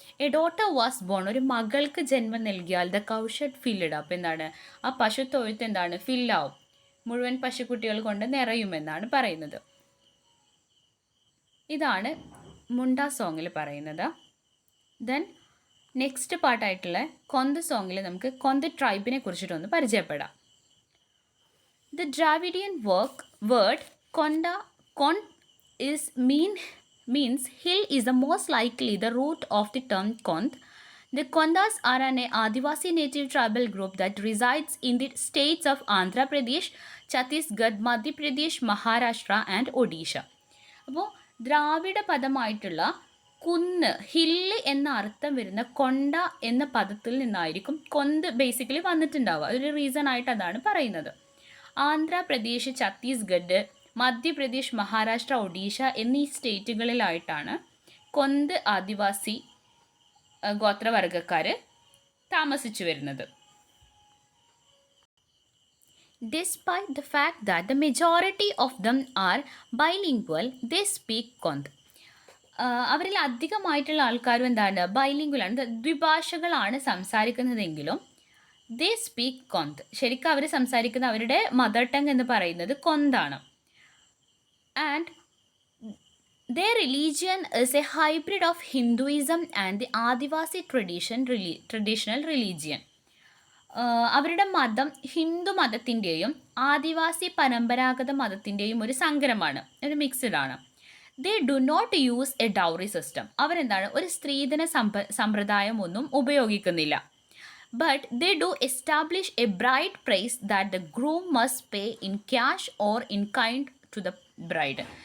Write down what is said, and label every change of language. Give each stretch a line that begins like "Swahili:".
English: a daughter was born
Malayalam: ഒരു മകൾക്ക് ജന്മം നൽകിയാൽ
English: the cowshed filled up
Malayalam: എന്താണ് ആ പശുത്തൊഴുത്ത് എന്താണ് ഫില്ലാവും, മുഴുവൻ പശുക്കുട്ടികൾ കൊണ്ട് നിറയുമെന്നാണ് പറയുന്നത്. ഇതാണ് മുണ്ട സോങ്ങിൽ പറയുന്നത്.
English: then next
Malayalam: പാർട്ടായിട്ടുള്ള കൊന്ത് സോങ്ങിൽ നമുക്ക് കൊന്ത് ട്രൈബിനെ കുറിച്ചിട്ടൊന്ന് പരിചയപ്പെടാം.
English: The Dravidian word konda is means hill is the most likely the root of the term Kondh. The Kondhas are an Adivasi native tribal group that resides in the states of Andhra Pradesh, Chhattisgarh, Madhya Pradesh, Maharashtra and Odisha.
Malayalam: അപ്പോൾ ദ്രാവിഡ പദമായിട്ടുള്ള കുന്ന് hill എന്ന അർത്ഥം വരുന്ന കൊണ്ട എന്ന പദത്തിൽ നിന്നായിരിക്കും കൊന്ത് basically വന്നിട്ടുണ്ടാവുക. ഒരു റീസൺ ആയിട്ട് അതാണ് പറയുന്നത്. ആന്ധ്രാപ്രദേശ്, ഛത്തീസ്ഗഡ്, മധ്യപ്രദേശ്, മഹാരാഷ്ട്ര, ഒഡീഷ എന്നീ സ്റ്റേറ്റുകളിലായിട്ടാണ് കൊന്ത് ആദിവാസി ഗോത്രവർഗക്കാർ താമസിച്ചു വരുന്നത്.
English: Despite the fact that the majority of them are bilingual, they speak Kondh.
Malayalam: അവരിൽ അധികമായിട്ടുള്ള ആൾക്കാരും എന്താണ് ബൈലിംഗ്വലാണ്, ദ്വിഭാഷകളാണ് സംസാരിക്കുന്നതെങ്കിലും
English: They speak Kondh.
Malayalam: ശരിക്കും അവർ സംസാരിക്കുന്ന അവരുടെ മദർ ടങ് എന്ന് പറയുന്നത് കൊന്താണ്.
English: And their religion is a hybrid of Hinduism and the Adivasi traditional religion.
Malayalam: അവരുടെ മതം ഹിന്ദു മതത്തിൻ്റെയും ആദിവാസി പരമ്പരാഗത മതത്തിൻ്റെയും ഒരു സങ്കരമാണ്, ഒരു മിക്സ്ഡ് ആണ്.
English: They do not use a dowry system.
Malayalam: അവരെന്താണ് ഒരു സ്ത്രീധന സമ്പ്രദായം ഒന്നും ഉപയോഗിക്കുന്നില്ല.
English: But they do establish a bride price that the groom must pay in cash or in kind to the bride.